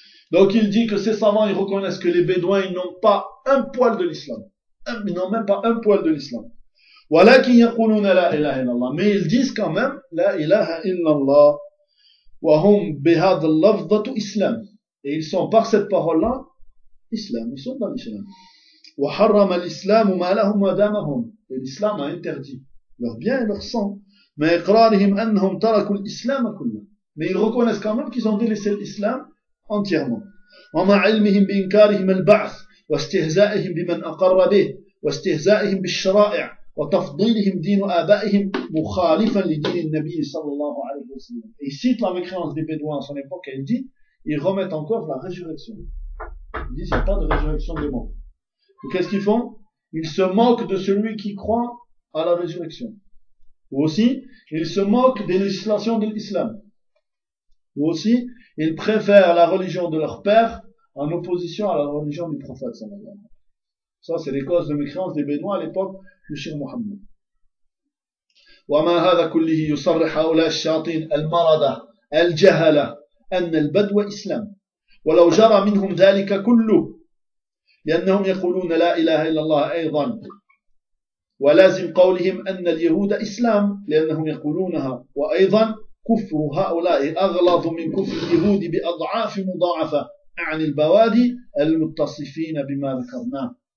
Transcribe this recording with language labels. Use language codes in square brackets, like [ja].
[fr] Donc il dit que ces savants, ils reconnaissent que les bédouins, ils n'ont pas un poil de l'islam. Ils n'ont même pas un poil de l'islam. [ar] Walakin yaquluna la ilaha illallah. [fr] Mais ils disent quand même, la ilaha illallah. [ar] وهم بهذا اللفظة إسلام. [fr] Et ils sont par cette parole-là, Islam. Ils sont dans l'islam. [ar] وحرم الإسلام ما لهم ودامهم. [fr] Et l'islam a interdit leur bien et leur sang. Mais [ar] إقرارهم أنهم تركوا الإسلام كله. [fr] Mais ils reconnaissent quand même qu'ils ont délaissé l'islam entièrement. ومع علمهم بإنكارهم البعث واستهزائهم بمن أقر به واستهزائهم بالشرائع وتفضيلهم دين آبائهم مخالفا لدين النبي صلى الله عليه وسلم. Et il cite la mécréance des bédouins à son époque et il dit, ils remettent en cause la résurrection. Ils disent, il n'y a pas de résurrection des morts. Et qu'est-ce qu'ils font? Ils se moquent de celui qui croit à la résurrection. Ou aussi, ils se moquent des législations de l'islam. Ou aussi, ils préfèrent la religion de leur père en opposition à la religion du prophète sallallahu alayhi wa sallam. Ça, c'est les causes de mécréance des bédouins à l'époque du Cheikh Mohammed. [ar] وما هذا كله يصرح هؤلاء الشياطين المرضى الجهلة أن البدو إسلام، ولو جرى منهم ذلك كله، لأنهم يقولون لا إله إلا الله أيضا، ولازم قولهم أن اليهود إسلام لأنهم يقولونها، وأيضا كفر هؤلاء أغلظ من كفر اليهود بأضعاف مضاعفة عن البوادي المتصفين بما ذكرناه.